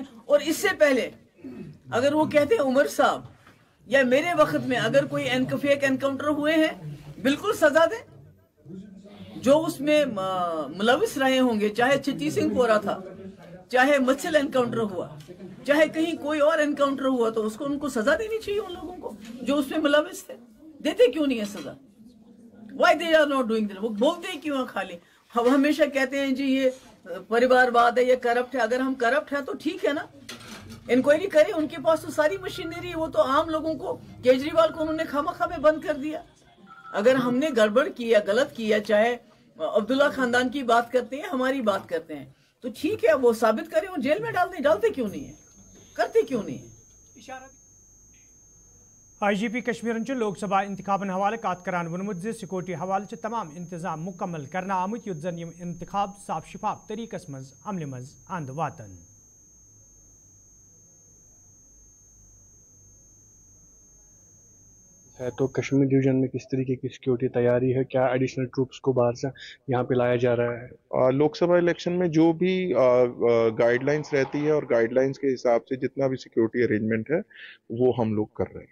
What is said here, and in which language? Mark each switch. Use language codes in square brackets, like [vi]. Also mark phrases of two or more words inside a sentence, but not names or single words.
[ur] اور اس سے پہلے اگر وہ کہتے ہیں عمر صاحب یا میرے وقت میں اگر کوئی [en] fake encounter [ur] ہوئے ہیں، بالکل سزا دیں. جو اس میں ملوث رہے ہوں گے، چاہے چٹی سنگھ پورہ تھا، چاہے متسل انکاؤنٹر ہوا، چاہے کہیں کوئی اور انکاؤنٹر ہوا، تو اسکو انکو سزا دینی چاہیے. ان لوگوں کو جو اس میں ملوث تھے، دیتے کیوں نہیں ہے سزا? [en] Why they are not doing that? [ur] وہ بولتے ہی کیوں خالی? ہم ہمیشہ کہتے ہیں جی یہ پریوارواد ہے، یہ کرپٹ ہے. اگر ہم کرپٹ ہے تو ٹھیک ہے نا، انکوائری کریں۔ انکے پاس تو ساری مشینری ہے، وہ تو عام لوگوں کو، کیجریوال کو انہوں نے خوامخواہ میں بند کر دیا. اگر ہم نے گڑبڑ کیا، غلط کیا، چاہے عبداللہ خاندان کی بات کرتے ہیں، ہماری بات کرتے ہیں، تو ٹھیک ہے، وہ ثابت کریں، وہ جیل میں ڈال دیں. ڈالتے کیوں نہیں ہے، کرتے کیوں نہیں ہے? [ks] IGP कश्मीर लोकसभा इंतखाबन हवाले कत करान वोनमुत ज सिक्योरिटी हवाले तमाम इंतजाम मुकम्मल करना आमुत युत जन यम इंतखाब साफ शिफाफ तरीकस मज अमल मज अंद वातन। [ur] ہے تو کشمیر ڈویژن میں کس طریقے کی سیکیورٹی تیاری ہے، کیا [en] additional troops [ur] کو باہر سے یہاں پہ لایا جا رہا ہے? لوک سبھا الیکشن میں جو بھی گائیڈلائنز رہتی ہے اور گائیڈلائنز کے حساب سے جتنا بھی [en] security arrangement [ur] ہے وہ ہم لوگ کر رہے ہیں.